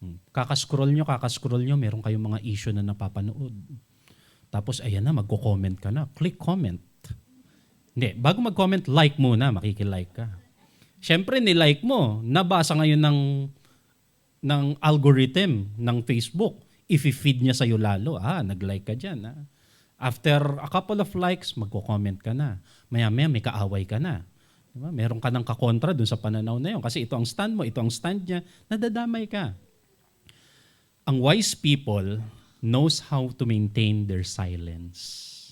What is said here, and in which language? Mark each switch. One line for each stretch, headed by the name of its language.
Filipino: Kakascroll nyo, meron kayong mga issue na napapanood. Tapos ayan na, magko-comment ka na. Click comment. Hindi, bago mag-comment, like muna, makikilike ka. Siyempre, nilike mo. Nabasa ngayon ng algorithm ng Facebook. I-feed niya sa'yo lalo. Nag-like ka dyan.
English: After a couple of likes, magko-comment ka na.
Filipino: Maya-maya, may kaaway ka na. Diba? Meron ka ng kakontra dun sa pananaw na yun. Kasi ito ang stand mo, ito ang stand niya. Nadadamay ka.
English: Ang wise people knows how to maintain their silence.